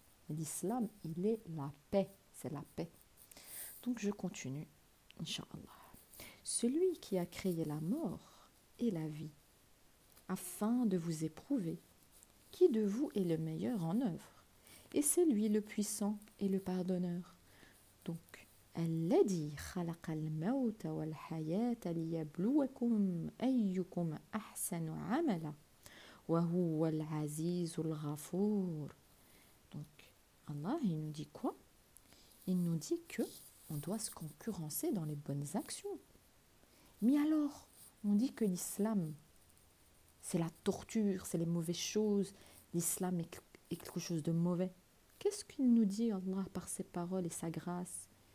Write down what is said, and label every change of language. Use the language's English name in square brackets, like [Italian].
[French] L'islam, il est la paix, c'est la paix. Donc je continue, Inch'Allah. Celui qui a créé la mort et la vie, afin de vous éprouver, qui de vous est le meilleur en œuvre? Et c'est lui le puissant et le pardonneur. [Arabic] Donc, الذي خلق الموت والحياة ليبلوكم أيكم أحسن عملا وهو العزيز الغفور. [French] Donc, Allah, il nous dit quoi? Il nous dit que on doit se concurrencer dans les bonnes actions. Mais alors, on dit que l'islam, c'est la torture, c'est les mauvaises choses. L'islam est quelque chose de mauvais. Qu'est-ce qu'il nous dit, Allah, par ses paroles et sa grâce?